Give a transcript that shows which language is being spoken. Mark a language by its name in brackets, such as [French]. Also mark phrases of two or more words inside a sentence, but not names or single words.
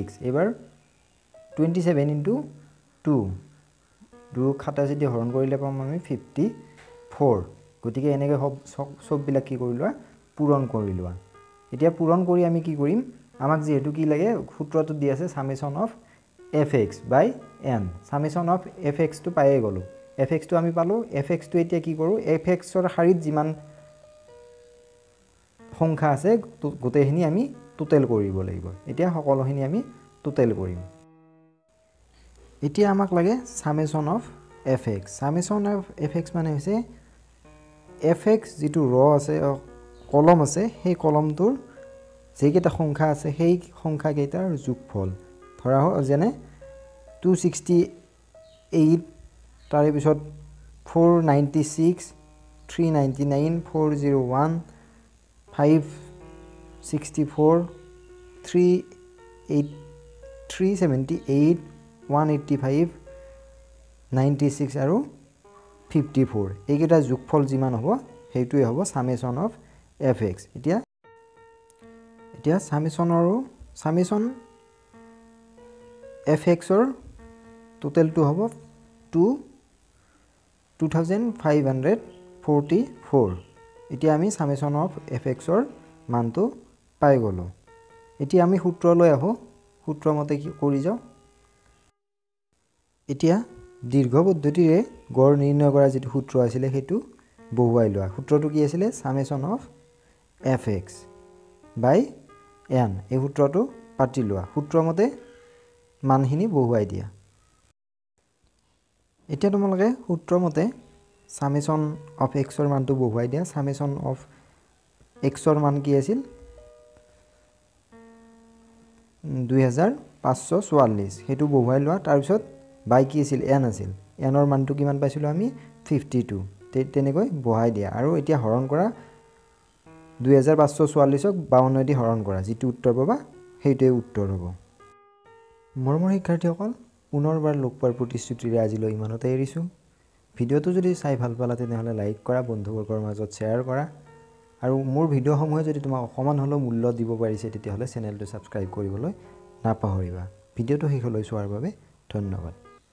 [Assamese] এইবাৰ 27 × 2 2 খাটা যদি হৰণ কৰিলে পাম আমি 54 গতিকে এনেকৈ সববিলাক কি কৰি লোৱা পূৰণ কৰি লোৱা এতিয়া পূৰণ কৰি আমি কি কৰিম আমাক যেহেতু কি লাগে সূত্ৰটো দি আছে [English] summation of fx by n summation of fx [Assamese] টো পায়ে গলো fx টো আমি পালো fx টো এতিয়া কি কৰো fx ৰ শাৰীত যিমান সংখ্যা আছে গোটেইখিনি আমি টোটাল কৰিব লাগিব এতিয়া সকলোখিনি আমি টোটাল কৰিম এতিয়া আমাক লাগে [English] summation of fx summation of fx [Assamese] মানে হৈছে fx যেটো ৰ আছে কলম আছে সেই কলমটোৰ যেকেটা সংখ্যা আছে সেই সংখ্যা কেইটাৰ যোগফল ধৰা যেনে 268 তাৰে পিছত 496 399 401 564 378 185 96 আৰু 54 এইকেইটা যোগফল যিমান হ'ব সেইটোই হ'ব [English] summation of fx [Assamese] এতিয়া summation fx ৰ টোটালটো হ'ব 2544 এতিয়া আমি [English] summation of fx [Assamese] ৰ মানটো পাই গলো এতিয়া আমি সূত্ৰলৈ আহো সূত্ৰ মতে কি কৰি যাও এতিয়া দীৰ্ঘ পদ্ধতিৰে গড় নিৰ্ণয় কৰা যেটো সূত্ৰ আছিল হেতু বহুৱাই লোৱা সূত্ৰটো কি আছিল [English] summation of fx by n [Assamese] এই সূত্ৰটো পাতি লোৱা সূত্ৰ মতে মানখিনি বহুৱাই দিয়া এতিয়া তোমালোকে সূত্ৰ মতে [English] summation of x [Assamese] ৰ মানটো বহুৱাই দিয়া [English] summation of x [Assamese] ৰ মান কি আছিল 2544 হেতু বহুৱাই লোৱা তাৰ পিছত বাই কি আছিল n আছিল n ৰ মানটো কিমান পাইছিলো আমি 52 তেনেকৈ বহাই দিয়া আৰু এতিয়া হৰণ কৰা 2544 ক 52 দি হৰণ কৰা যেটো উত্তৰ পাবা সেইটোই উত্তৰ হ'ব মৰমৰ শিক্ষাৰ্থীসকল পুনৰবাৰ লগ পোৱাৰ প্ৰতিশ্ৰুতিৰে আজিলৈ ইমানতে এৰিছো ভিডিওটো যদি চাই ভাল পালা তেনেহলে লাইক কৰা বন্ধুবৰ্গৰ মাজত শ্বেয়াৰ কৰা আৰু মোৰ ভিডিওসমূহে যদি তোমাক অকমান হলো মূল্য দিব পাৰিছে তেতিয়াহলে চেনেলটো সাবস্ক্ৰাইব কৰিবলৈ নাপাহৰিবা ভিডিওটো শেষলৈ চোৱাৰ বাবে ধন্যবাদ